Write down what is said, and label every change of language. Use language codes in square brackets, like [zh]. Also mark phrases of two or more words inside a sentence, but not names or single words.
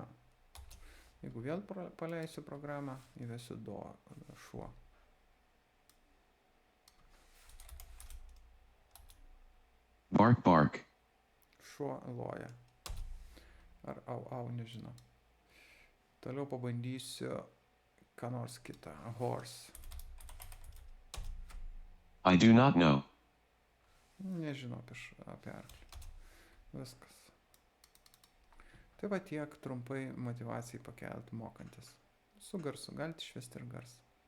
[lt] Jeigu vėl paleisiu programą, įvesiu šuo. [en] Bark, bark. [lt] Šuo loja. Ar au, nežinau. Toliau pabandysiu ką nors kitą. Horse. [en] I do not know. [lt] Nežinau apie arklį. Viskas. Tai va tiek trumpai motyvacijai pakelti mokantis. Su garsu galite išvesti ir garsą.